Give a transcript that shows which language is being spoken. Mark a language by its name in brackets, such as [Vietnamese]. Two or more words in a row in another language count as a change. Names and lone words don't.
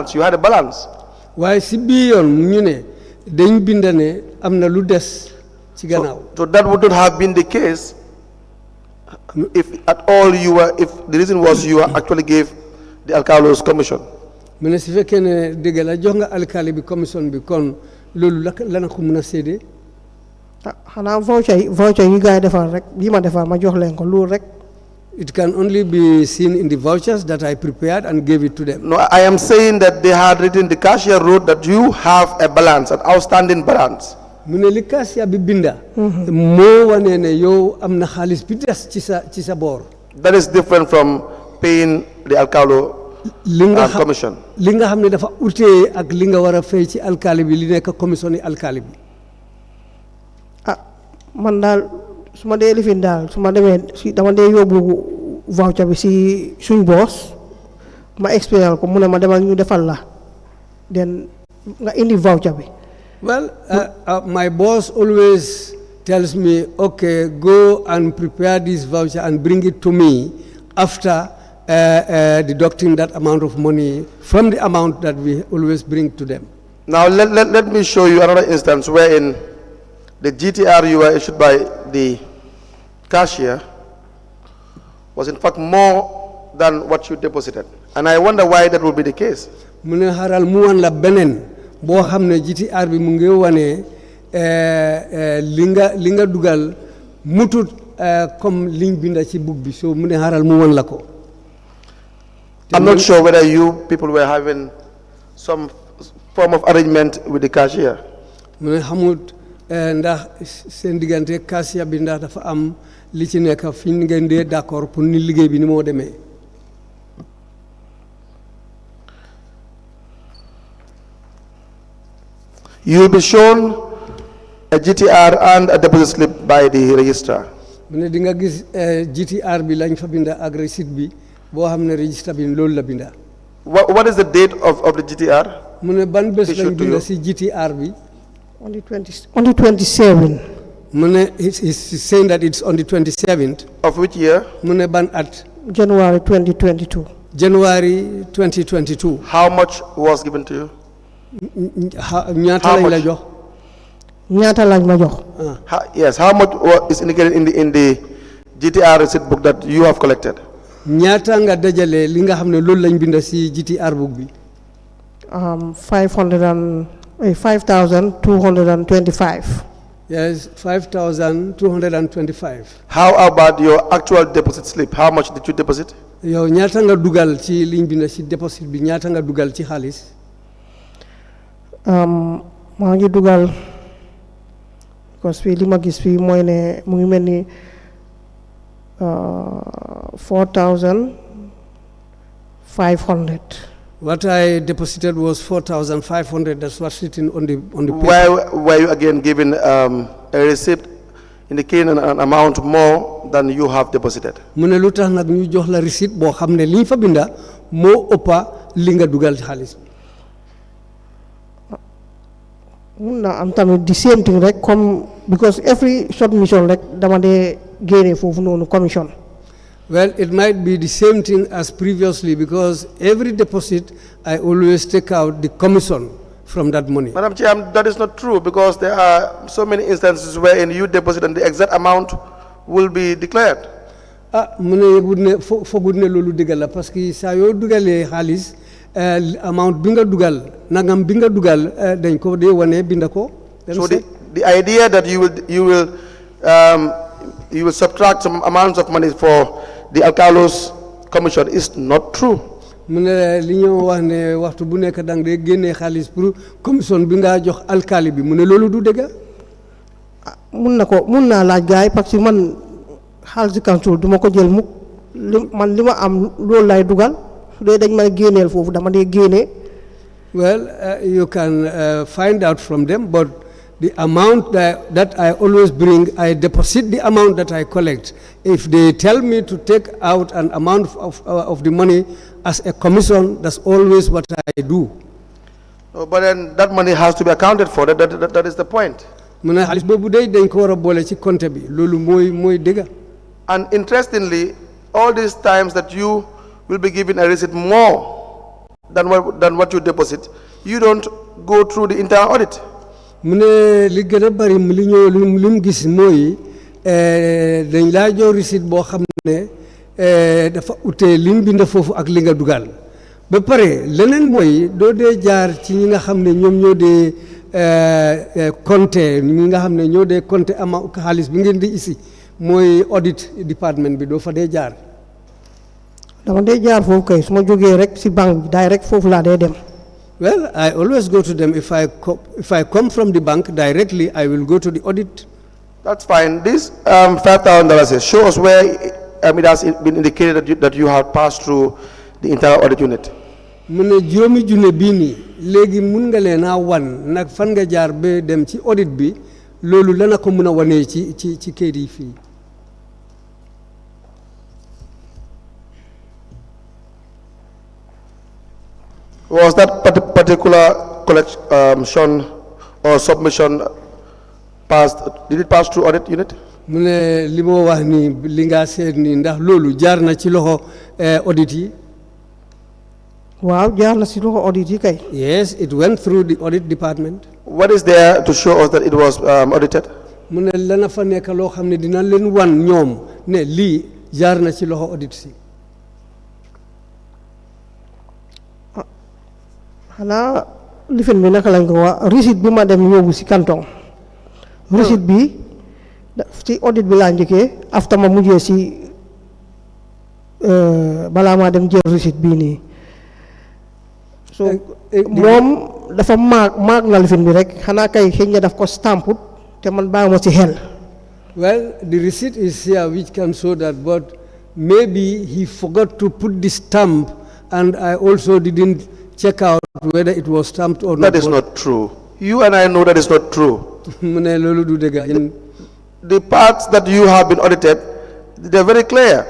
[English] You had a balance. [Wolof] Why si bi yoon ñu ne dañ bind ne am na lu des ci gannaaw. [English] So that would not have been the case if at all if the reason was you actually gave the alcalos commission. [Wolof] mu ne si fekkee ne dëgg la jox nga alkali bi commission bi kon loolu la na ko mën a séedee. xanaa voucher yi gars yi defar rek yi ma defar ma jox leen ko loolu rek. [English] It can only be seen in the vouchers that I prepared and gave it to them. No, I am saying that they had written, the cashier wrote that you have a balance, an outstanding balance. [Wolof] mu ne li cashier bi binda. moo wane ne yow am na xaalis bi des ci sa boor. [English] That is different from paying the alcalo commission. [Wolof] li nga xam ne dafa utee ak li nga war a fay ci alkali bi li nekk commission yi alkali bi. man daal su ma dee lifin daal su ma demee dama dee yóbbu voucher bi si suñ boos ma expliqué ko mu ne ma demal ñu defal la den nga indi voucher bi [English] Well, my boss always tells me, okay, go and prepare this voucher and bring it to me after deducting that amount of money from the amount that we always bring to them. Now let me show you another instance wherein the GTR you were issued by the cashier was in fact more than what you deposited. And I wonder why that would be the case. [Wolof] Mune haral mu wan la benen bo xamne GTR bi mu ngi wane linga dugal mutut comme liñ binda ci book bi so mune haral mu wan la ko. [English] I'm not sure whether you people were having some form of arrangement with the cashier. [Wolof] Mune xamut ndax seen diggante cashier bi ndax dafa am li ci nekk fi ngeen dee [French] d'accord pour [Wolof] ni liggéey bi ni moo demee. [English] You will be shown a GTR and a deposit slip by the registrar. [Wolof] Mune di nga gis GTR bi lañ fa binda ak receipt bi boo xam ne registre bi loolu la binda. [English] What is the date of the GTR? [Wolof] Mune ban bés lañ binda si GTR bi. [English] On the 27th. Mune he's saying that it's on the 27th. Of which year? [Wolof] Mune ban at. [English] January 2022. January 2022. How much was given to you? [Wolof] Ñaata lañ la jox? Ñaata lañ ma jox? [English] Yes, how much is indicated in the GTR receipt book that you have collected? [Wolof] Ñaata nga dajale li nga xam ne loolu lañ binda si GTR book bi. [English] 5,225. Yes, 5,225. How about your actual deposit slip? How much did you deposit? [Wolof] Yow ñaata nga dugal ci liñ binda si deposit bi ñaata nga dugal ci xaalis? maa ngi dugal [French] parce que [Wolof] li ma gis fii mooy ne mu ngi mel ni 4,500. [English] What I deposited was 4,500. That's what's written on the paper. Why were you again given a receipt indicating an amount more than you have deposited? [Wolof] Mu ne lu tax nag ñu jox la receipt boo xam ne liñ fa binda moo ëppa li nga dugal ci xaalis. mun na am tamit [English] the same thing [Wolof] rek comme [English] because every submission [Wolof] rek dama dee génne foofu noonu commission. [English] Well, it might be the same thing as previously because every deposit I always take out the commission from that money. Madam Chair, that is not true because there are so many instances wherein you deposit and the exact amount will be declared. [Wolof] Mu ne yëgut ne foogul ne loolu dëgg la [French] parce que [Wolof] saa yoo dugalee xaalis amount bi nga dugal nangam bi nga dugal dañ ko dee wane binda ko. [English] So the idea that you will subtract some amounts of money for the alcalos commission is not true. [Wolof] mu ne li ñoo wax ne waxtu bu nekk dang dee génnee xaalis pour commission bi nga jox alkali bi mu ne loolu du dëgg. mun naa laaj gaay [French] parce que [Wolof] man xaalis council duma ko jël mukk man li ma am loolu lay dugal su dee dañ ma génneel foofu dama dee génne. [English] Well, you can find out from them, but the amount that I always bring, I deposit the amount that I collect. If they tell me to take out an amount of the money as a commission, that's always what I do. No, but then that money has to be accounted for. That is the point. And interestingly, all these times that you will be given a receipt more than what you deposit, you don't go through the internal audit. [Wolof] Mune li gëna bari li ñoo lim gis moy dañ la jox receipt bo xamne dafa outé lim bind fofu ak li nga dugal ba paré leneen moy do dé jaar ci ñi nga xamne ñom ñoo dé compter ñi nga xamne ñoo dé compter ama xaliss bi ngeen di ici moy [English] audit department [Wolof] bi do fa dé jaar. Dama dé jaar fofu kay suma joggé rek ci banque direct fofu la dé dem. [English] Well, I always go to them. If I come from the bank directly, I will go to the audit. That's fine. This $5,000, show us where it has been indicated that you have passed through the internal audit unit. [Wolof] Mune juromi junne bi ni legi mun nga leena wan nak fan nga jaar be dem ci audit bi lolu lana ko mëna wané ci kayit yi fi. [English] Was that particular collection or submission passed? Did it pass through audit unit? [Wolof] mu ne li moo wax ni li nga seet ni ndax loolu jaar na ci loxo audit yi. waaw jaar na si loxo audit yi kay. [English] Yes, it went through the audit department. What is there to show us that it was audited? [Wolof] mu ne lana fa nekk loo xam ne dina leen wan ñoom ne lii jaar na ci loxo audit si. xanaa lifin bi naka lañ ko wax receipt bi ma dem yóbbu si canton. receipt bi ci audit bi laa njëkkee after ma mujjee si balaa maa dem jël receipt bii nii. so moom dafa maag na lifin bi rek xanaa kay xëy na daf ko stamput te man bàyyi ma ci xel. [English] Well, the receipt is here which can show that, but maybe he forgot to put the stamp, and I also didn't check out whether it was stamped or not. That is not true. You and I know that is not true. The parts that you have been audited, they are very clear.